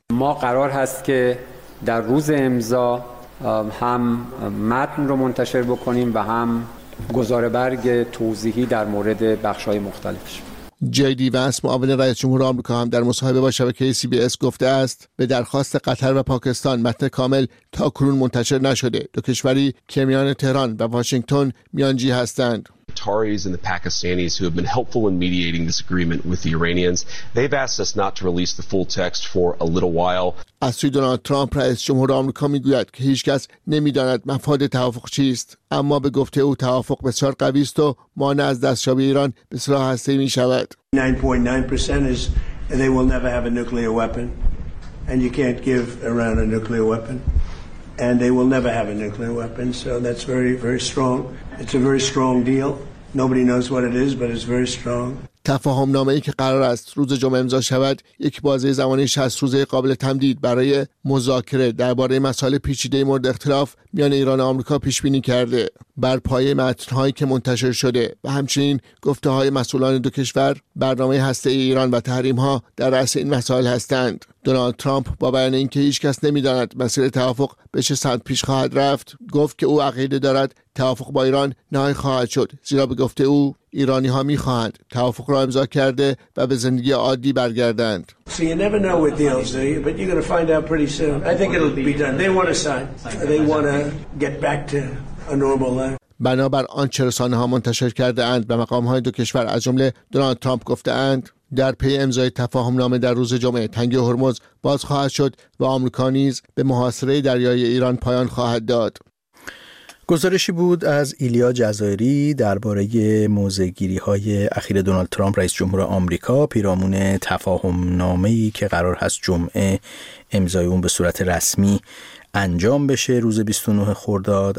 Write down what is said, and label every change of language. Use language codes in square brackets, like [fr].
[fa] ما قرار هست که در روز امضا هم متن رو منتشر بکنیم و هم گزار برگ توضیحی در مورد بخش‌های مختلفش. جی دی ونس معاون رئیس جمهور آمریکا هم در مصاحبه با شبکه سی بی اس گفته است به درخواست قطر و پاکستان متن کامل تا کنون منتشر نشده. دو کشوری که میان تهران و واشنگتن میانجی هستند. [en] Qataris and the Pakistanis who have been helpful in mediating this agreement with the Iranians, they've asked us not to release the full text for a little while. [fa] از سوی دونالد ترامپ رئیس جمهور آمریکا میگوید که هیچکس نمیداند مفاد توافق چیست، اما به گفته او توافق بسیار قوی است و مانع از دستیابی ایران به سلاح هسته‌ای میشود. [en] 9.9% is they will never have a nuclear weapon and you can't give Iran a nuclear weapon. And they will never have a nuclear weapon, so that's very, very strong. It's a very strong deal. Nobody knows what it is, but it's very strong. [fa] تفاهم نامه‌ای که قرار است روز جمعه امضا شود، یک بازه زمانی 60 روزه قابل تمدید برای مذاکره درباره مسائل پیچیده مورد اختلاف میان ایران و آمریکا پیش بینی کرده. بر پایه متن‌هایی که منتشر شده و همچنین گفته‌های مسئولان دو کشور، برنامه هسته‌ای ایران و تحریم‌ها در رأس این مسائل هستند. دونالد ترامپ با بیان اینکه هیچ کس نمی‌داند مسیر توافق به چه سمت پیش خواهد رفت، گفت که او عقیده دارد توافق با ایران نهایی خواهد شد، زیرا به گفته او ایرانی ها می خواهند توافق را امضا کرده و به زندگی عادی برگردند. [en] So you never know with deals, do you? But you're going to find out pretty soon. I think it'll be done. They want to sign. They want to get back to a normal life. [fa] بنابر آنچه رسانه ها منتشر کرده اند و مقام های دو کشور از جمله دونالد ترامپ گفته اند، در پی امضای تفاهم نامه در روز جمعه تنگه هرمز باز خواهد شد و آمریکا نیز به محاصره دریای ایران پایان خواهد داد. گزارشی بود از ایلیا جزائری درباره موضع‌گیری‌های اخیر دونالد ترامپ رئیس جمهور آمریکا پیرامون تفاهم نامه‌ای که قرار هست جمعه امضای اون به صورت رسمی انجام بشه روز 29 خرداد.